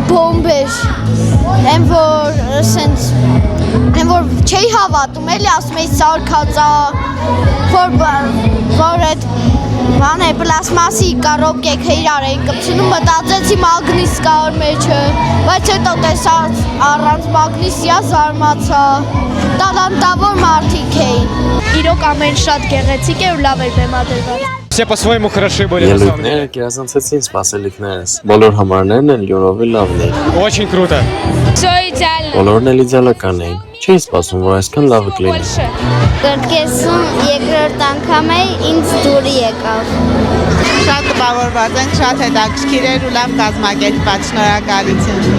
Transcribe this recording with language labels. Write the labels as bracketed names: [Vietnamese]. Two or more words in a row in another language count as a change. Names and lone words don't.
[Armenian] Բոմբ էր։ Եմ որ չէի հավատում, էլի ասում էի սարքածա, որ այդ բան է պլաստմասի կարոպկեք իրար էին կպցնում, մտածեցի մագնիս կա որ մեջը, բայց հետո տեսա առանց մագնիսիա զարմացա, տալանտավոր մարդիկ էին։ Իրոք ամեն շատ գեղեցիկ էր ու լավ էր բեմադրված։ [Russian] Все по-своему хороши были на самом деле. [Armenian] Ելույթները կերազանցեցին սպասելիքներս։ Բոլոր համարներն են լյուրովի լավն էին։ [Russian] Очень круто. [Armenian] Բոլորն էլ իդեալական էին։ Չէի սպասում, որ այսքան լավը կլինի։ Կրկեսում երկրորդ անգամ է ինձ դուրի եկավ։ Շատ տպավորված ենք, շատ հետաքրքիր էր ու լավ կազմակերպված, շնորհակալություն։